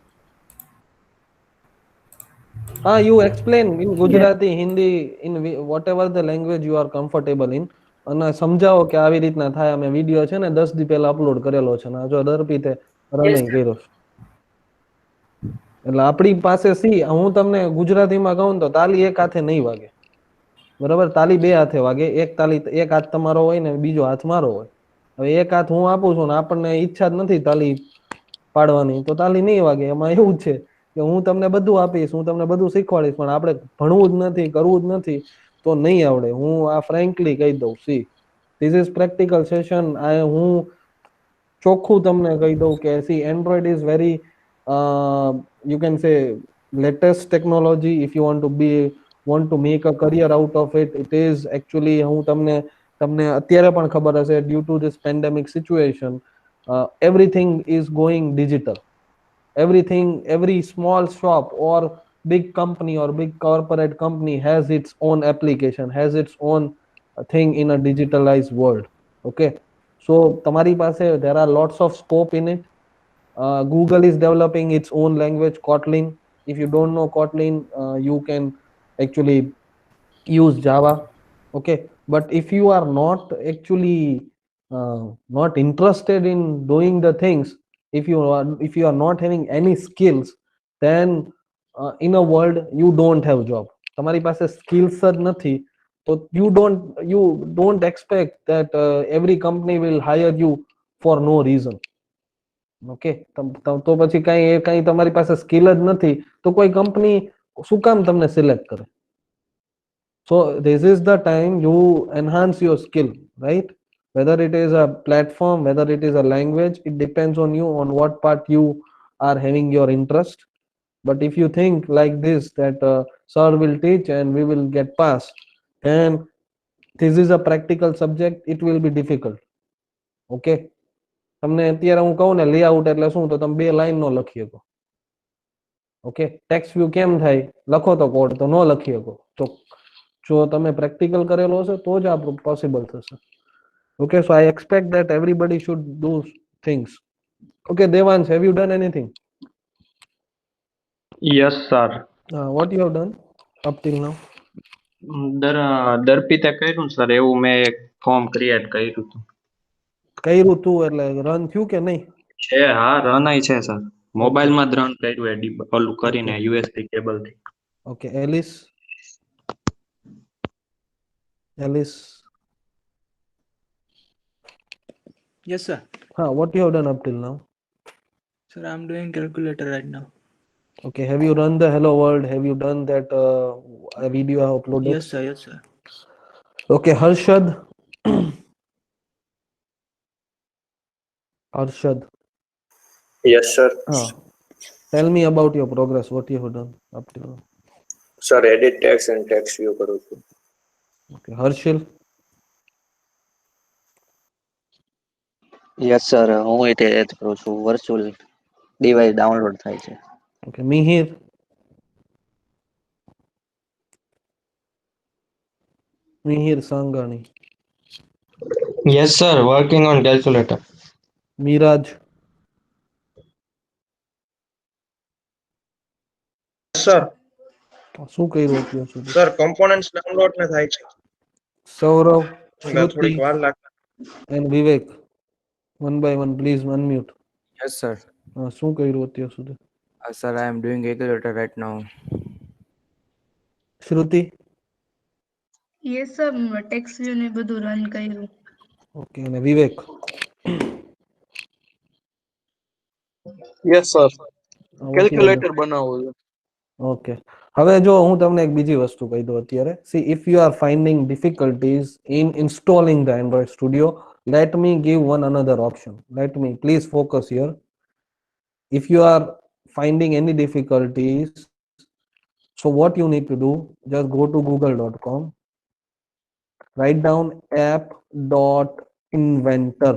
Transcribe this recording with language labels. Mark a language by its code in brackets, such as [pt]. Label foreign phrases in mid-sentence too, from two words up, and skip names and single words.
[en] You explain in Gujarati, Hindi, in whatever the language you are comfortable in. [gu] અને સમજાવો કે આવી રીતના થાય. અમે વિડિયો છે ને 10 દી પહેલા અપલોડ કરેલો છે ને જો દર્પિતે રનિંગ [en] Yes, [gu] કર્યો છે. એટલે આપણી પાસે હું તમને ગુજરાતીમાં કહું તો તાલી એક હાથે નહીં વાગે, બરાબર? તાલી બે હાથે વાગે. એક હાથ તમારો હોય ને બીજો હાથ મારો હોય. હવે એક હાથ હું આપું છું ને આપણને ઈચ્છા જ નથી તાલી પાડવાની, તો તાલી નહીં વાગે. એમાં એવું જ છે કે હું તમને બધું આપીશ, હું તમને બધું શીખવાડીશ, પણ આપણે ભણવું જ નથી, કરવું જ નથી તો નહીં આવડે. હું આ ફ્રેન્કલી કહી દઉં. [en] this is practical session. [gu] હું ચોખ્ખું તમને કહી દઉં કે [en] Android is very, you can say, latest technology. If you want to make a career out of it, it is actually, [gu] હું તમને અત્યારે પણ ખબર હશે, [en] due to this pandemic situation, everything is going digital. Everything, every small shop or big company or big corporate company has its own application, has its own thing in a digitalized world. Okay, so [gu] તમારી પાસે [en] there are lots of scope in it. Google is developing its own language, Kotlin. If you don't know Kotlin, you can actually use Java. Okay, but if you are not actually not interested in doing the things, if you are not having any skills, then in a world you don't have job. [gu] તમારી પાસે skills જ નથી તો [en] you don't expect that every company will hire you for no reason. [gu] ઓકે, તો પછી કઈ તમારી પાસે સ્કિલ જ નથી તો કોઈ કંપની શું કામ તમને સિલેક્ટ કરે? [en] So this is the time you enhance your skill, right? Whether it is a platform, whether it is a language, it depends on you, on what part you are having your interest. But if you think like this, that sir will teach and we will get past, and this is a practical subject, it will be difficult. [gu] Okay, તમને અત્યારે હું કહું ને લેઆઉટ એટલે શું, તો તમે બે લાઈન નો લખી શકો. ઓકે, [en] text view [gu] કેમ થાય, લખો તો કોડ, તો નો લખી શકો. તો જો તમે પ્રેક્ટિકલ કરેલો હશે તો જ આ પોસિબલ થશે. [en] Okay, so I expect that everybody should do things. Okay, Devansh, have you done anything? Yes, sir. What you have done up till now? [gu] દર્પિતે કર્યું સર, એવું મેં એક [en] form create [gu] કર્યું હતું. કર્યું તું એટલે રન થયું કે નહીં? છે, હા, રનાય છે સર. મોબાઈલમાં જ રન કર્યું ઓલું કરીને [en] USB cable [gu] થી. [en] Okay, Alice. Alice. Yes, sir. What you have done up till now? Sir, I'm doing calculator right now. Okay, have you run the Hello World? Have you done that video I have uploaded? Yes, sir. Yes, sir. Okay, Harshad. Harshad. Yes, sir. Tell me about your progress. What you have done up till now? Sir, edit text and text view [gu] કરું છું. [en] Okay, Harshil. yes sir, [gu] હું એ જ કરું છું. [en] virtual device [gu] ડાઉનલોડ થાય છે. [en] Okay, Mihir. Mihir Sangani. Yes, sir. Working on calculator. Miraj. [gu] સર શું કર્યું અત્યાર સુધી? સર કમ્પોનન્ટ્સ ડાઉનલોડ ને થાય છે, Saurav, થોડીક Shruti, વાર લાગે. [en] and Vivek. One by one, please unmute. Yes, sir. [gu] શું કર્યું અત્યાર સુધી? [en] Sir, I am doing calculator right now. Shruti. Yes, sir. Text view [gu] ને બધું રન કર્યું. Okay, અને Vivek. [en] yes sir, What you have [gu] કેલ્ક્યુલેટર [en] done? [gu] બનાવવું છે. [en] Okay. [gu] હવે જો હું તમને એક બીજી વસ્તુ કહી દઉં અત્યારે. [en] See, if you are finding difficulties in installing the Android Studio, let me give one another option. Let me please focus here. If you are finding any difficulties, so what you need to do, just go to google.com, write down app.inventor.